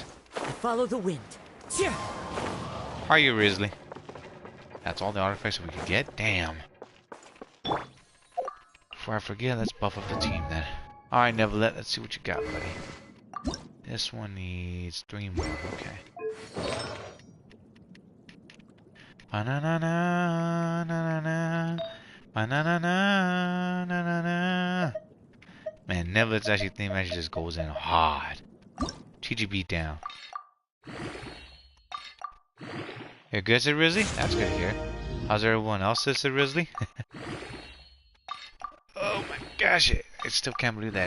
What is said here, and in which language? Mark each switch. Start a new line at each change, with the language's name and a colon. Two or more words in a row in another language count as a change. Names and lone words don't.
English: Follow the wind. How are you, Risley? That's all the artifacts we could get? Damn. Before I forget, let's buff up the team then. Alright, Neverlet, let's see what you got, buddy. This one needs 3 more, okay. Ba-na-na-na, na-na-na, Ba-na-na-na, man, Neville's actually theme actually just goes in hard. GG beat down. You're good, Sid Risley? That's good to hear. How's everyone else, Sid Risley? Oh my gosh, I still can't believe that.